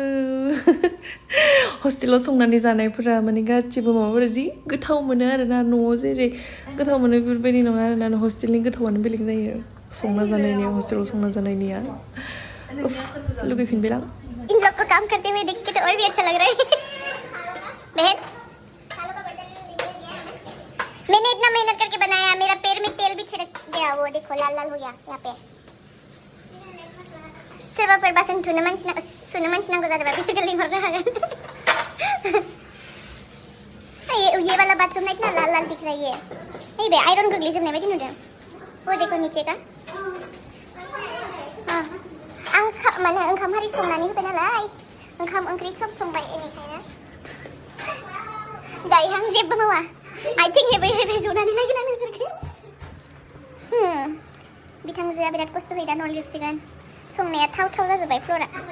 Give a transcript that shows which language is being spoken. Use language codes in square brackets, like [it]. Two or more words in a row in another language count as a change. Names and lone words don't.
[brx] हस्टेलाव संनानै जानायफोरा माने गासिबो माबाफोरा जि गोथाव मोनो आरोना न'आव जेरै गोथाव मोनो बेफोरबायदि नङा आरोना हस्टेलनि गोथावानो बेलेग जायो संना जानायनिया हस्टेलाव संना जानायनिया लुगैफिनबाय आं [hi] इन लोग को काम करते हुए देख के तो और भी अच्छा लग रहा है बहन मैंने इतना मेहनत करके बनाया मेरा पैर में तेल भी छिड़क गया वो देखो लाल लाल हो गया यहाँ पे [brx] सोरबा फोर बासन सुनो मानसि नांगौ जादोंबा बिसोरखौ लिंहरनो हागोन [hi] ये वाला बाथरूम ना इतना लाल लाल दिख रहा है ये नहीं [brx] बे आयरन गोग्लैजोबनाय बायदि नुदों [hi] वो देखो नीचे का हाँ [brx] आं माने ओंखाम हारि संनानै होबाय नालाय ओंखाम ओंख्रि सब संबाय बेनिखायनो दायो आं जेबो मावा आथिं हेबै हेबै जनानै नायगोन आं नोंसोरखौ बिथांजोआ बिराद खस्थ' होयो दा न' लिरसिगोन संनाया थाव जाजोब्बाय फ्ल'रा